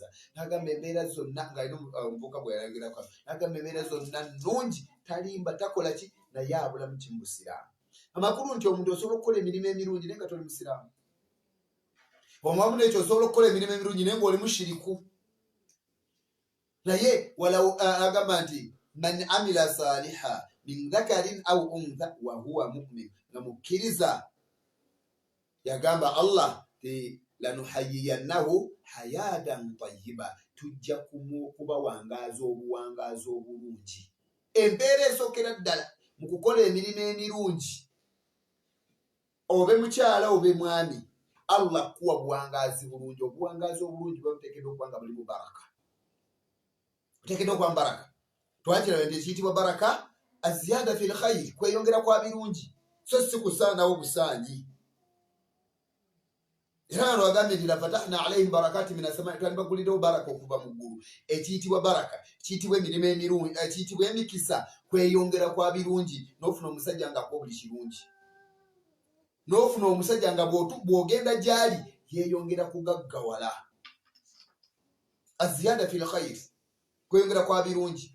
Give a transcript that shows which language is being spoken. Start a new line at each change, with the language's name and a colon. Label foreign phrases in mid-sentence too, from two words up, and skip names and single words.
Ganda: N'agamba embeera zonna ng'alina omuvubuka bwe yalagirako, n'agamba embeera zonna nnungi, talimba takola ki, naye abulamu ki mu Busiraamu. Amakulu nti omuntu osobola okukola emirimu emirungi naye nga toli Musiraamu. Omwamu n'ekyo osobola okukola emirimu emirungi naye ng'oli mushiriku. Naye walaw agamba nti
Arabic: من عمل صالحا من ذكر أو أنثى وهو مؤمن,
Ganda: nga mukkiriza. Yagamba Allah ti
Arabic: لنحيينه حياة طيبة,
Ganda: tujja kubawangaaza obuwangaazi obulungi. Embeera esookera ddala mu kukola emirimu emirungi, obe mukyala obe mwami, Allah kuwa buwangaazi bulungi. Obuwangaazi obulungi babuteekeddwa okuba nga bulimu baraka. Buteekeddwa okuba baraka. Twakiraba nti ekiyitibwa baraka
Arabic: الزيادة في الخير,
Ganda: kweyongera kwa birungi, so si kusaanawo busaanyi. Era wano agambye nti
Arabic: لفتحنا عليهم بركات من السماء,
Ganda: twandibagulirawo baraka okuva mu ggulu. Ekiyitibwa baraka kiyitibwa emirimu emirungi, kiyitibwa emikisa, kweyongera kwa birungi. N'ofuna omusajja ng'akuwa buli kirungi, n'ofuna omusajja nga bw'ogenda gy'ali yeeyongera kugaggawala.
Arabic: الزيادة في الخير,
Ganda: kweyongera kwa birungi.